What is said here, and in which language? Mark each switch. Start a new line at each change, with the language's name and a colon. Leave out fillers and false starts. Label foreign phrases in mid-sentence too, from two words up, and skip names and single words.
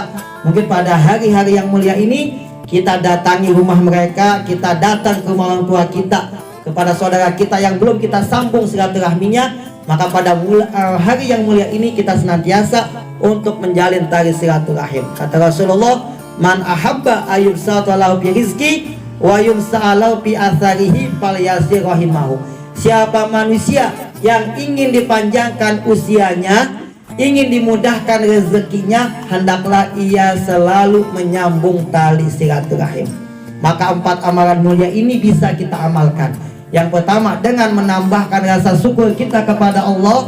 Indonesian: Mungkin pada hari-hari yang mulia ini kita datangi rumah mereka, kita datang ke rumah orang tua kita, kepada saudara kita yang belum kita sambung silaturahminya. Maka pada hari yang mulia ini kita senantiasa untuk menjalin tali silaturahim. Kata Rasulullah,
Arabic: من أحب أن يبسط له في رزقه وينسأ له في أثره فليصل رحمه.
Indonesian: Siapa manusia yang ingin dipanjangkan usianya, ingin dimudahkan rezekinya, hendaklah ia selalu menyambung tali silaturahim. Maka 4 amalan mulia ini bisa kita amalkan. Yang pertama, dengan menambahkan rasa syukur kita kepada Allah.